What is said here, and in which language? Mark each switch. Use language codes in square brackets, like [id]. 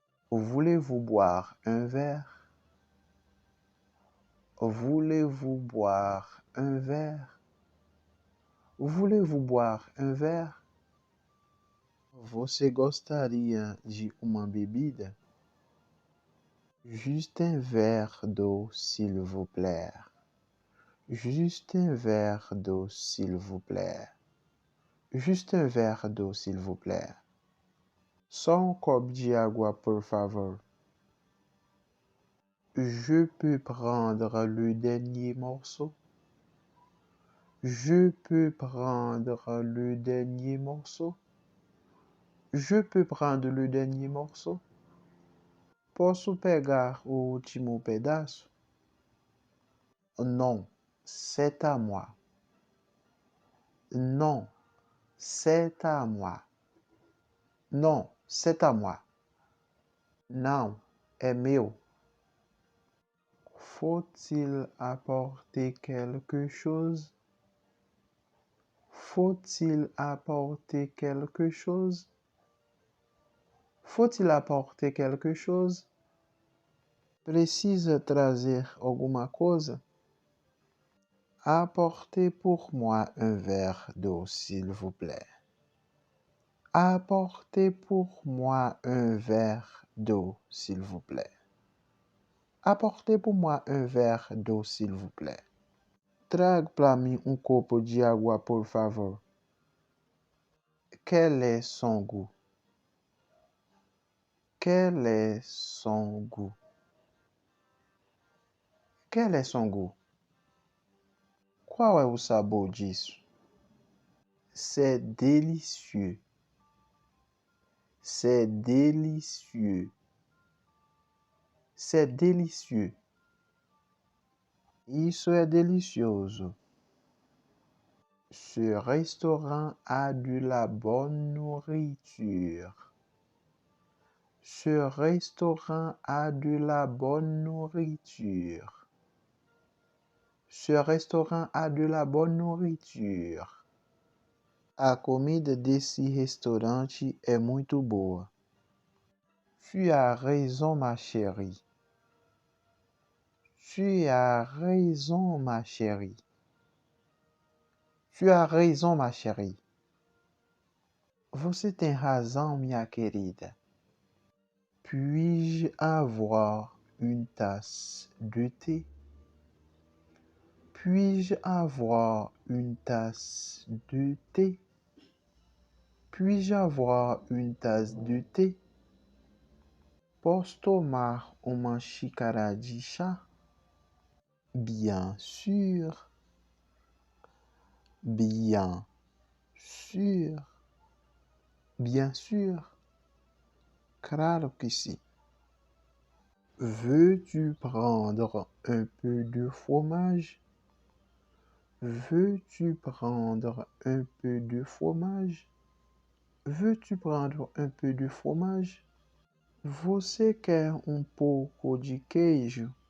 [fr] Voulez-vous boire un verre? Voulez-vous boire un verre? Voulez-vous boire un verre? [pt] Você gostaria de uma bebida? [fr] Juste un verre d'eau, s'il vous plaît. Juste un verre d'eau, s'il vous plaît. Juste un verre d'eau, s'il vous plaît. [pt] Só um copo de água, por favor. [fr] Je peux prendre le dernier morceau? Je peux prendre le dernier morceau? Je peux prendre le dernier morceau? [pt] Posso pegar o último pedaço? [fr] Non, c'est à moi. Non, c'est à moi. Non, c'est à moi. [pt] Não, é meu. [fr] Faut-il apporter quelque chose? Faut-il apporter quelque chose? Faut-il apporter quelque chose? [pt] Precisa trazer alguma coisa? [fr] Apportez pour moi un verre d'eau, s'il vous plaît. Apportez pour moi un verre d'eau, s'il vous plaît. Apportez pour moi un verre d'eau, s'il vous plaît. [pt] Traga para mim um copo de água, por favor. [fr] Quel est son goût? Quel est son goût? Quel est son goût? [pt] Qual é o sabor disso? [fr] C'est délicieux. C'est délicieux. C'est délicieux. [pt] Isso é delicioso. [fr] Ce restaurant a de la bonne nourriture. Ce restaurant a de la bonne nourriture. Ce restaurant a de la bonne nourriture. [pt] A comida desse restaurante é muito boa. [fr] Tu as raison, ma chérie. Tu as raison, ma chérie. Tu as raison, ma chérie. [pt] Você tem razão, minha querida. [fr] Puis-je avoir une tasse de thé? Puis-je avoir une tasse de thé? Puis-je avoir une tasse de thé? [pt] Posso tomar uma xícara de chá? [fr] Bien sûr. Bien sûr. Bien sûr. [pt] Claro que sim. [fr] Veux-tu prendre un peu de fromage? Veux-tu prendre un peu de fromage? Veux-tu prendre un peu de fromage? [pt] Você quer um pouco de queijo?